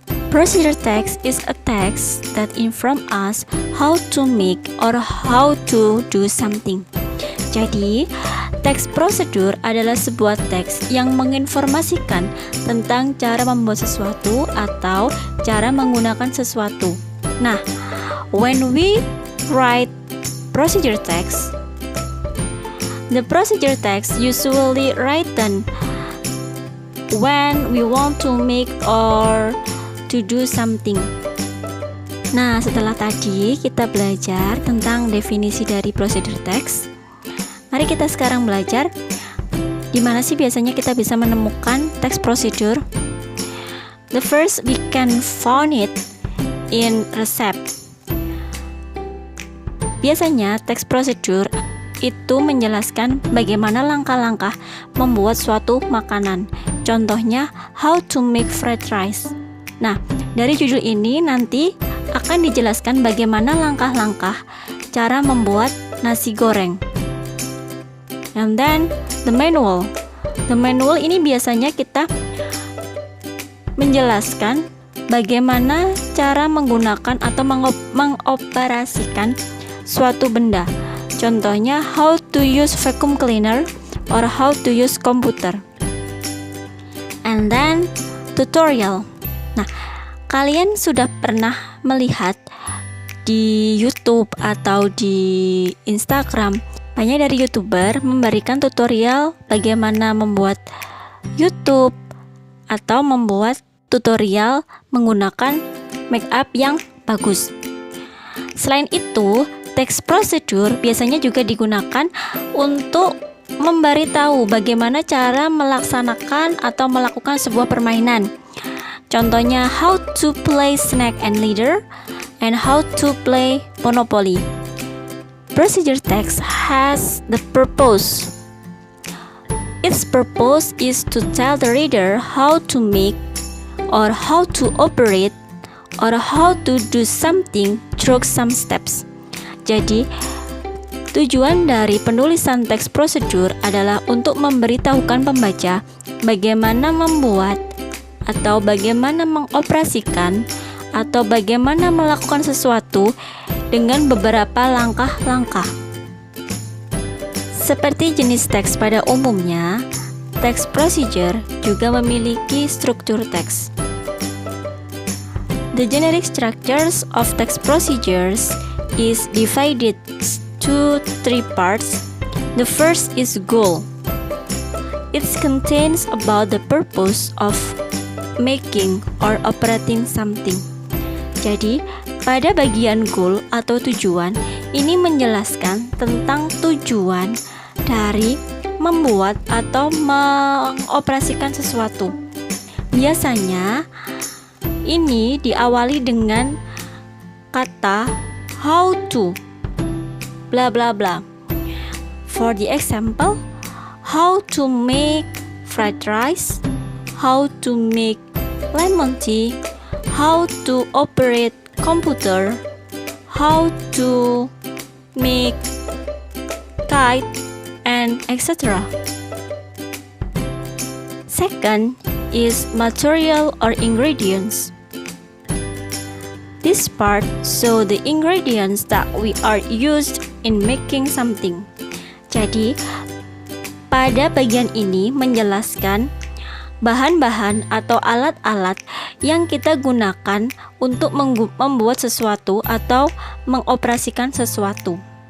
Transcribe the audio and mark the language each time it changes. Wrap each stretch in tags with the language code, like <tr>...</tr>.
<en>Procedure text is a text that inform us how to make or how to do something.</en> <id>Jadi, teks prosedur adalah sebuah teks yang menginformasikan tentang cara membuat sesuatu atau cara menggunakan sesuatu.</id> <en>Nah, when we write procedure text, the procedure text usually written when we want to make or to do something.</en> <id>Nah, setelah tadi kita belajar tentang definisi dari procedure text, mari kita sekarang belajar di mana sih biasanya kita bisa menemukan teks prosedur.</id> <en>The first, we can find it in recipe.</en> <id>Biasanya teks prosedur itu menjelaskan bagaimana langkah-langkah membuat suatu makanan. Contohnya,</id> <en>how to make fried rice.</en> <id>Nah, dari judul ini nanti akan dijelaskan bagaimana langkah-langkah cara membuat nasi goreng.</id> <en>And then the manual. The manual</en> <id>ini biasanya kita menjelaskan bagaimana cara menggunakan atau mengoperasikan suatu benda. Contohnya,</id> <en>how to use vacuum cleaner or how to use computer. And then tutorial.</en> <id>Nah, kalian sudah pernah melihat di YouTube atau di Instagram, banyak dari YouTuber memberikan tutorial bagaimana membuat YouTube atau membuat tutorial menggunakan make up yang bagus. Selain itu, teks prosedur biasanya juga digunakan untuk memberitahu bagaimana cara melaksanakan atau melakukan sebuah permainan. Contohnya,</id> <en>how to play Snake and Ladder and how to play Monopoly. Procedure text has the purpose. Its purpose is to tell the reader how to make or how to operate or how to do something through some steps.</en> <id>Jadi, tujuan dari penulisan teks prosedur adalah untuk memberitahukan pembaca bagaimana membuat atau bagaimana mengoperasikan atau bagaimana melakukan sesuatu dengan beberapa langkah-langkah. Seperti jenis teks pada umumnya, teks procedure juga memiliki struktur teks.</id> <en>The generic structures of text procedures is divided to 3 parts. The first is goal. It contains about the purpose of making or operating something.</en> <id>Jadi, pada bagian goal atau tujuan, ini menjelaskan tentang tujuan dari membuat atau mengoperasikan sesuatu. Biasanya, ini diawali dengan kata</id> <en>how to bla bla bla. For the example, how to make fried rice, how to make lemon tea, how to operate computer, how to make kite, and etc. Second is material or ingredients. This part show the ingredients that we are used in making something.</en> <id>Jadi, pada bagian ini menjelaskan bahan-bahan atau alat-alat yang kita gunakan untuk membuat sesuatu atau mengoperasikan sesuatu.</id>